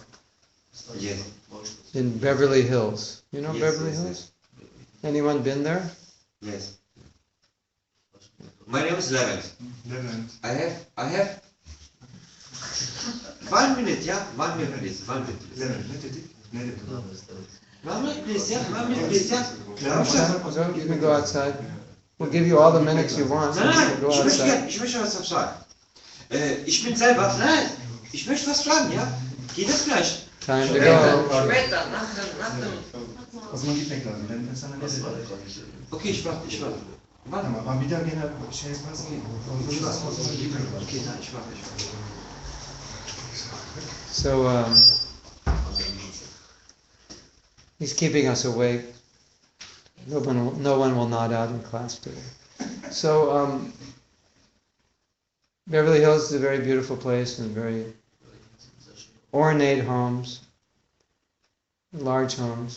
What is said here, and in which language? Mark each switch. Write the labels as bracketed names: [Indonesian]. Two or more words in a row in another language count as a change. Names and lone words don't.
[English] Yes. in Beverly Hills. You know Yes, Beverly yes, Hills? Anyone been there? Yes. My name is Levent. I have 1 minute, yeah? 1 minute, please. 1 minute, please. [Turkish] Levent, ne dedik? Ne dedik? [English] 1 minute, please, yeah? 1 minute, please, yeah? So you can go outside. We'll give you all the minutes you want. So you [German] Nein, [English] can go [German] ich möchte, [English] outside. [German] ich möchte was sagen. Ich bin selber, nein, ich möchte was fragen, ja? Geht das gleich? [English] Time to go. [German] Später, nach dem. [Turkish] O zaman gitmek lazım. Ben sana ne dedim? [German] Okay, ich warte. Warte. [Turkish] Ama bir daha gene şey yaparsın. [German] Ich warte. Okay, nein, ich warte. [English] So he's keeping us awake. No one will nod out in class today. So Beverly Hills is a very beautiful place and very ornate homes, large homes.